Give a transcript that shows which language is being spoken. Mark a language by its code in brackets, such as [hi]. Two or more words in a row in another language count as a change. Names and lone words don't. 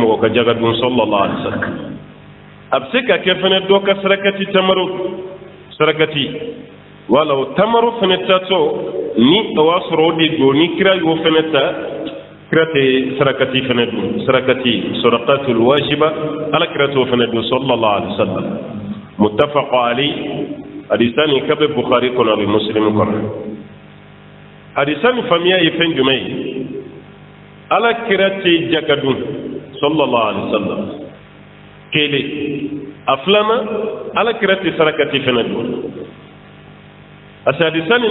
[bm] mɔgɔ ka jaga dun [ar] صلى الله عليه وسلم [bm] a bɛ se ka kɛ fɛnɛ dɔ ka sarakati tamaro sarakati wala o tamaro fɛnɛ tatɔ ni o y'a sɔrɔ o de don ni kira y'o fɛnɛ ta kira tɛ sarakati fɛnɛ dun sarakati [ar] صدقة واجبة [bm] ala kira t'o fɛnɛ dun [ar] صلى الله عليه وسلم متفق عليه [bm] hadisani kabe bukhari kɔnɔ a bɛ muslim kɔnɔ hadisani faamuya ye fɛn jumɛn ye ala kira tɛ jaga dun [ar] صلى الله عليه وسلم [bm] kele a filanan ala kira tɛ sarakati fɛnɛ dun [fr] parce que [bm] hadisani